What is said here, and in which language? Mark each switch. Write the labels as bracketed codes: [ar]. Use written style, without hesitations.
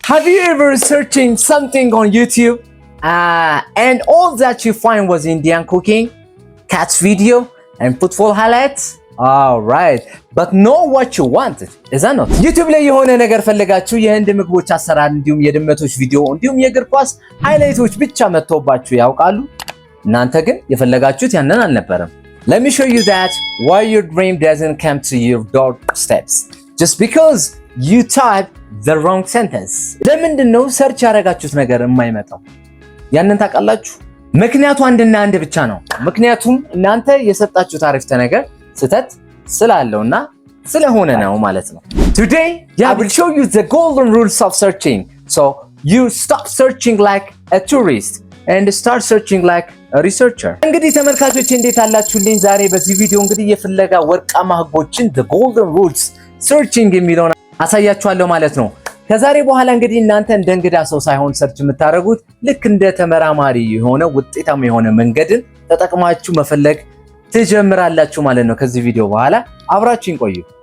[en] Have you ever searching something on YouTube and all that you find was Indian cooking, cats video and football highlights? All right, but know what you wanted, is that not? [am] YouTube ላይ የሆነ ነገር ፈልጋችሁ የህንድ ምግቦች አሰራር እንዲሁም የድመቶች ቪዲዮ እንዲሁም የእግር ኳስ ሃይላይቶች ብቻ መጥተውባችሁ ያውቃሉ? እናንተ ግን የፈለጋችሁት ያንን አልነበረም። [en] Let me show you that why your dream doesn't come to your doorsteps just because you type the wrong sentence. [am] ለምንድነው ሰርች ያደረጋችሁት ነገር የማይመጣው? ያንን ታውቃላችሁ? ምክንያቱ አንድና አንድ ብቻ ነው። ምክንያቱም እናንተ የሰጣችሁት አረፍተ ነገር ስህተት ስላለውና ስለሆነ ነው ማለት ነው። [en] Today I will show you the golden rules of searching. So you stop searching like a tourist and start searching like a researcher. [am] እንግዲህ ተመልካቾች እንዴት አላችሁልኝ? ዛሬ በዚህ ቪዲዮ እንግዲህ የፍለጋ ወርቃማ ህጎችን [en] the golden rules searching [am] የሚለውን አሳያችኋለሁ ማለት ነው። ከዛሬ በኋላ እንግዲህ እናንተ እንደ እንግዳ ሰው ሳይሆን ሰርች የምታደርጉት ልክ እንደ ተመራማሪ የሆነ ውጤታማ የሆነ መንገድን ተጠቅማችሁ መፈለግ ትጀምራላችሁ ማለት ነው። ከዚህ ቪዲዮ በኋላ አብራችሁን ቆዩ።